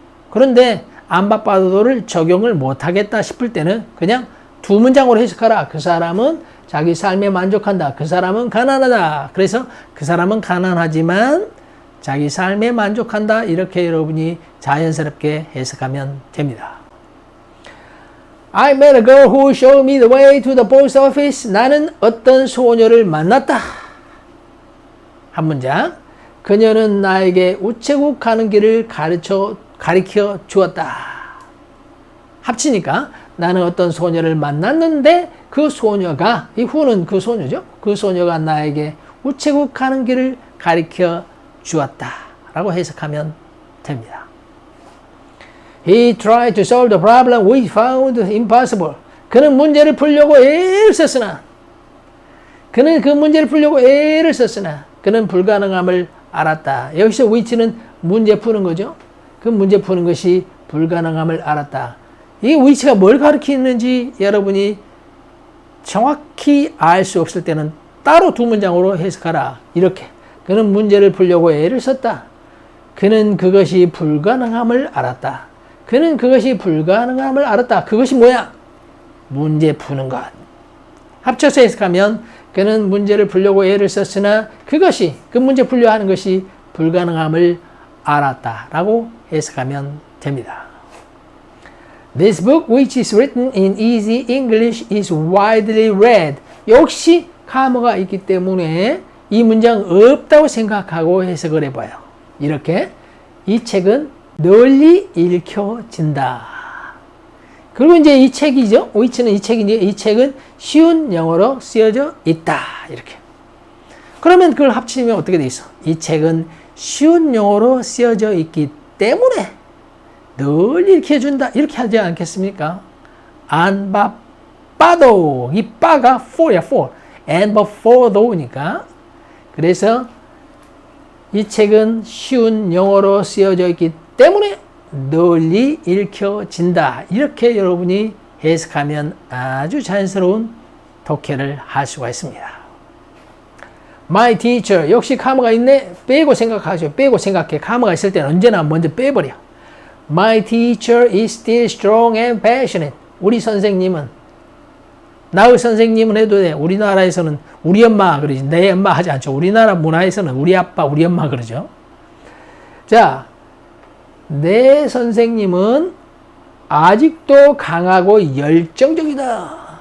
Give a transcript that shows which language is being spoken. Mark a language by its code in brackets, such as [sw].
[ko] 그런데 안 바빠도를 적용을 못하겠다 싶을 때는 그냥 두 문장으로 해석하라. 그 사람은 자기 삶에 만족한다. 그 사람은 가난하다. 그래서 그 사람은 가난하지만 자기 삶에 만족한다. 이렇게 여러분이 자연스럽게 해석하면 됩니다. [en] I met a girl who showed me the way to the post office. [ko] 나는 어떤 소녀를 만났다. 한 문장. 그녀는 나에게 우체국 가는 길을 가르쳐 주었다. 합치니까 나는 어떤 소녀를 만났는데 그 소녀가, 이 후는 그 소녀죠. 그 소녀가 나에게 우체국 가는 길을 가르쳐 주었다. 라고 해석하면 됩니다. [en] He tried to solve the problem we found impossible. [ko] 그는 문제를 풀려고 애를 썼으나 그는 불가능함을 알았다. 여기서 which는 문제 푸는 거죠. 그 문제 푸는 것이 불가능함을 알았다. 이 which가 뭘 가리키는지 여러분이 정확히 알 수 없을 때는 따로 두 문장으로 해석하라. 이렇게. 그는 문제를 풀려고 애를 썼다. 그는 그것이 불가능함을 알았다. 그는 그것이 불가능함을 알았다. 그것이 뭐야? 문제 푸는 것. 합쳐서 해석하면 그는 문제를 풀려고 애를 썼으나 그것이, 그 문제 풀려 하는 것이 불가능함을 알았다. 라고 해석하면 됩니다. [en] This book, which is written in easy English, is widely read. [ko] 역시 카머가 있기 때문에 이 문장 없다고 생각하고 해석을 해봐요. 이렇게 이 책은 널리 읽혀진다. 그리고 이제 이 책이죠. which는 이 책인데 이 책은 쉬운 영어로 쓰여져 있다. 이렇게. 그러면 그걸 합치면 어떻게 돼 있어? 이 책은 쉬운 영어로 쓰여져 있기 때문에 널리 읽혀준다. 이렇게 하지 않겠습니까? 안 바빠도 이 바가 for야 for. [en] and but for though니까. [ko] 그래서 이 책은 쉬운 영어로 쓰여져 있기 때문에 널리 읽혀진다. 이렇게 여러분이 해석하면 아주 자연스러운 독해를 할 수가 있습니다. [en] My teacher. [ko] 역시 카머가 있네. 빼고 생각하죠. 빼고 생각해. 카머가 있을 때는 언제나 먼저 빼버려. [en] My teacher is still strong and passionate. [ko] 우리 선생님은, 나의 선생님은 해도 돼. 우리나라에서는 우리 엄마 그러지. 내 엄마 하지 않죠. 우리나라 문화에서는 우리 아빠, 우리 엄마 그러죠. 자, 내 선생님은 아직도 강하고 열정적이다.